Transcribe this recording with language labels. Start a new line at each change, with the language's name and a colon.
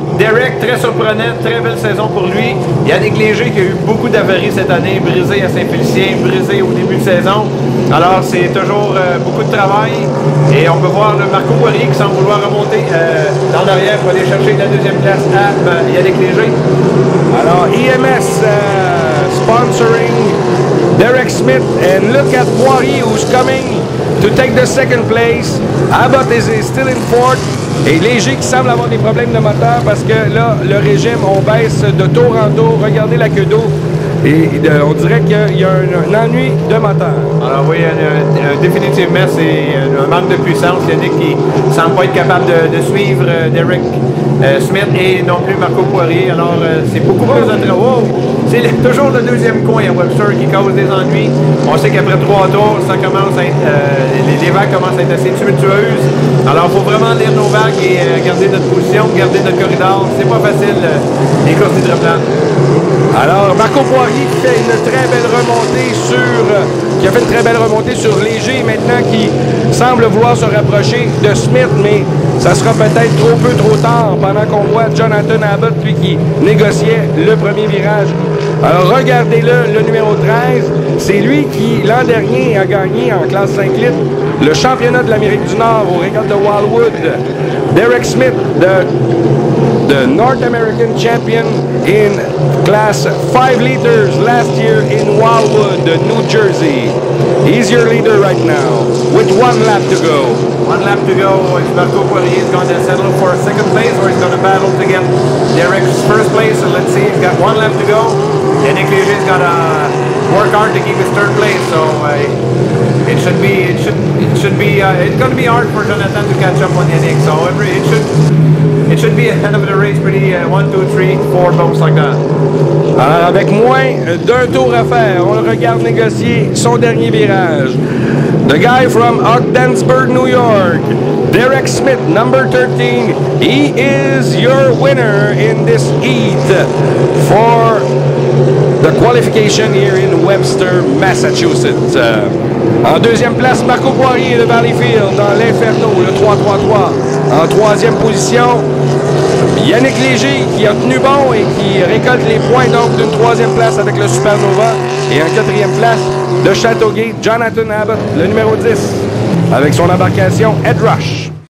French: Derek, très surprenant, très belle saison pour lui. Yannick Léger qui a eu beaucoup d'avaries cette année, brisé à Saint-Félicien, brisé au début de saison. Alors c'est toujours beaucoup de travail. Et on peut voir le Marco Poirier qui semble vouloir remonter dans l'arrière pour aller chercher la deuxième place à Yannick Léger.
English: Alors EMS sponsoring Derek Smith, and look at Poirier who's coming to take the second place. Abbott is still in fourth.
French: Et Léger qui semble avoir des problèmes de moteur parce que là, le régime, on baisse de tour en tour. Regardez la queue d'eau. Et on dirait qu'il y a un ennui de moteur. Alors oui, définitivement, c'est un manque de puissance. Yannick qui ne semble pas être capable de suivre Derek Smith et non plus Marco Poirier. Alors c'est beaucoup plus de travail. C'est toujours le deuxième coin à Webster qui cause des ennuis. On sait qu'après 3 tours, ça commence à être, les vagues commencent à être assez tumultueuses. Alors il faut vraiment lire nos vagues et garder notre position, garder notre corridor. C'est pas facile, les courses d'hydroplane. Alors, Marco Poirier qui fait une très belle remontée qui a fait une très belle remontée sur Léger maintenant, qui semble vouloir se rapprocher de Smith, mais ça sera peut-être trop tard pendant qu'on voit Jonathan Abbott, lui, qui négociait le premier virage. Alors, regardez-le, le numéro 13, c'est lui qui, l'an dernier, a gagné en classe 5 litres le championnat de l'Amérique du Nord au régal de Wildwood.
English: Derek Smith, the North American champion in class 5 liters last year in Wildwood, New Jersey. He's your leader right now with 1 lap to go. 1 lap to go. Is Marco Poirier is going to settle for second place, or he's going to battle to get Derek's first place? And let's see, he's got 1 lap to go. Yannick Léger's got to work hard to keep his third place, so it's going to be hard for Jonathan to catch up on Yannick. So it should be a hell of a race, pretty 1, 2, 3, 4 bumps like that.
French: Alors, avec moins d'un tour à faire, on le regarde négocier son dernier virage.
English: The guy from Ogdensburg, New York, Derek Smith, number 13. He is your winner in this heat for the qualification here in Webster, Massachusetts.
French: En deuxième place, Marco Poirier de Valleyfield dans l'Inferno, le 3-3-3. En troisième position, Yannick Léger qui a tenu bon et qui récolte les points donc d'une troisième place avec le Supernova. Et en quatrième place, de Châteauguay, Jonathan Abbott, le numéro 10, avec son embarcation Ed Rush.